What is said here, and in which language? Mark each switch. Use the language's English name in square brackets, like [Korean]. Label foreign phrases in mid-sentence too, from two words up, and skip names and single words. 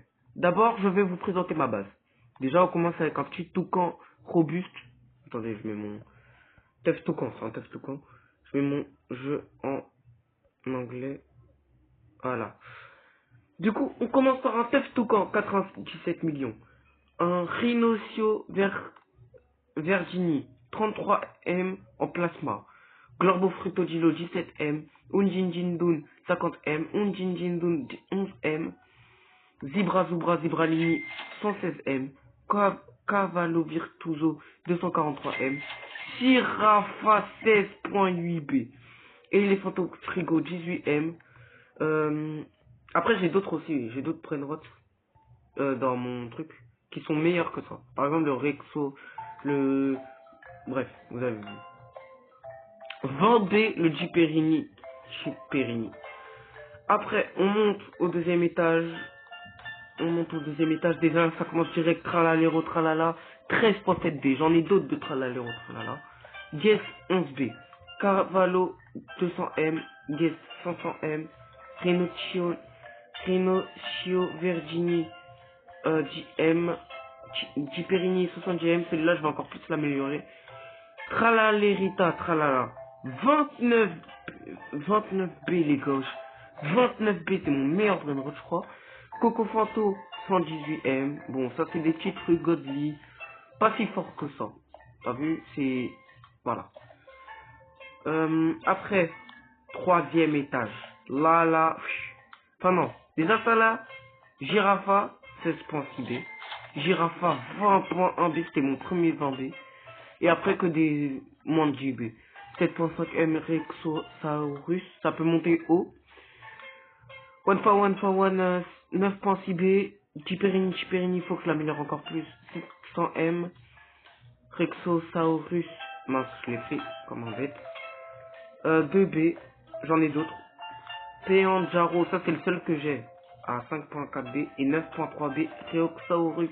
[French] D'abord, je vais vous présenter ma base. Déjà, on commence avec un petit toucan robuste. Attendez, je mets mon Tef toucan, c'est un Tef toucan. Je mets mon jeu en anglais. Voilà. Du coup, on commence par un Tef toucan, 97 millions. Un Rhinocio Vergini, 33 M en plasma. Glorbo Frutodilo, 17 M. Unjinjindun, 50 M. Unjinjindun, 11 M. Zibralini, 116 M. Cavallo Virtuoso, 243 M. Sirafa, 16.8 B. Elephanto Frigo, 18 M. Après, j'ai d'autres aussi. J'ai d'autres brainrots dans mon truc qui sont meilleurs que ça. Par exemple, le Rexo, bref, vous avez vu. Vendez le Jiperini. Après, on monte au deuxième étage. Déjà, ça commence direct, tralala, tralala. 13.7B. J'en ai d'autres de tralala au tralala. Diez 11B. Cavallo 200M. Diez 500M. Renocio Vergini 10M. Giperini 70M. Celui-là, je vais encore plus l'améliorer. Tralalerita, tralala. 29B les gauches. 29B, c'est mon meilleur brainrot, je crois. Coco Fanto 118M. Bon, ça c'est des petits trucs godly. Pas si fort que ça. T'as vu, c'est... Voilà. Après, troisième étage. Là. Enfin non. Déjà ça là. Girafa 16.6B. Girafa 20.1B. C'était mon premier 20B. Et après que des moins de GB. 7.5M Rexosaurus. Ça peut monter haut. [English] One for one 9.6B. [French] Chiperini, faut que je l'améliore encore plus. 600M. Rexosaurus. Mince, je l'ai fait comme un bête. 2B. J'en ai d'autres. Péant Jaro, ça c'est le seul que j'ai. À 5.4B et 9.3B. Rexosaurus.